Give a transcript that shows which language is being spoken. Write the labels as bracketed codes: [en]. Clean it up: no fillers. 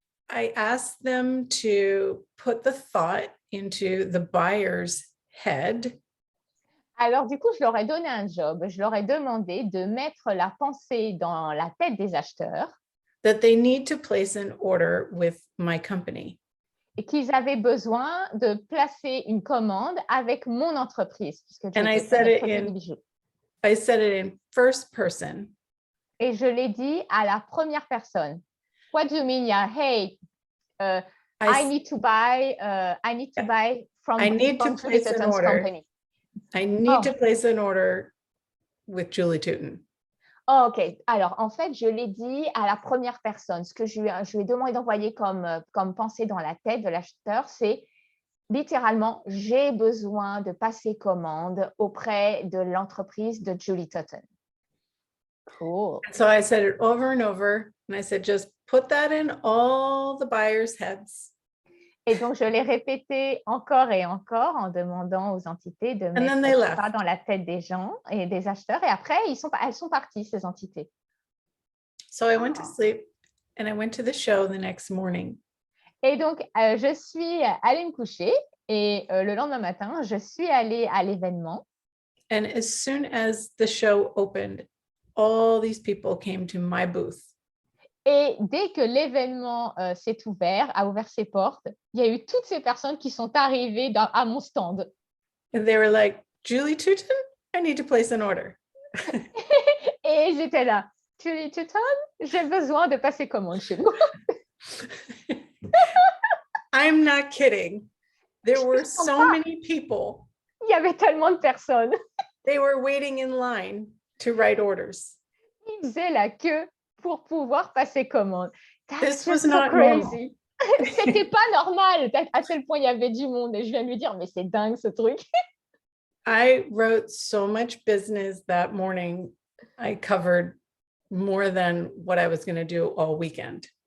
[en] I asked them to put the thought into the buyer's head. [fr] Alors, du coup, je leur ai donné un job. Je leur ai demandé de mettre la pensée dans la tête des acheteurs. [en] That they need to place an order with my company. [fr] Et qu'ils avaient besoin de placer une commande avec mon entreprise. [en] And I said it in first person. [fr] Et je l'ai dit à la première personne. [en] What do you mean? Yeah, hey, I need to buy from place an order. company. I need to place an order with Julie Tuton. Oh, OK. [fr] Alors, en fait, je l'ai dit à la première personne. Ce que je lui ai demandé d'envoyer comme pensée dans la tête de l'acheteur, c'est littéralement, j'ai besoin de passer commande auprès de l'entreprise de Julie Tuton. [en] Cool. So I said it over and over, and I said, just put that in all the buyers' heads. [fr] Et donc, je l'ai répété encore et encore en demandant aux entités de mettre ça dans la tête des gens et des acheteurs. Et après, elles sont parties, ces entités. [en] So I went to sleep and I went to the show the next morning. [fr] Et donc, je suis allée me coucher et le lendemain matin, je suis allée à l'événement. [en] And as soon as the show opened, all these people came to my booth. [fr] Et dès que l'événement s'est ouvert, a ouvert ses portes, il y a eu toutes ces personnes qui sont arrivées à mon stand. [en] And they were like, Julie Tuton, I need to place an order. [fr] Et j'étais là, Julie Tuton, j'ai besoin de passer commande chez vous. [en] I'm not kidding. There were so many people. [fr] Il y avait tellement de personnes. [en] They were waiting in line to write orders. [fr] Ils faisaient la queue pour pouvoir passer commande. [en] This was not crazy. [fr] C'était pas normal. À tel point, il y avait du monde. Et je viens de lui dire, mais c'est dingue ce truc. [en] I wrote so much business that morning I covered more than what I was going to do all weekend.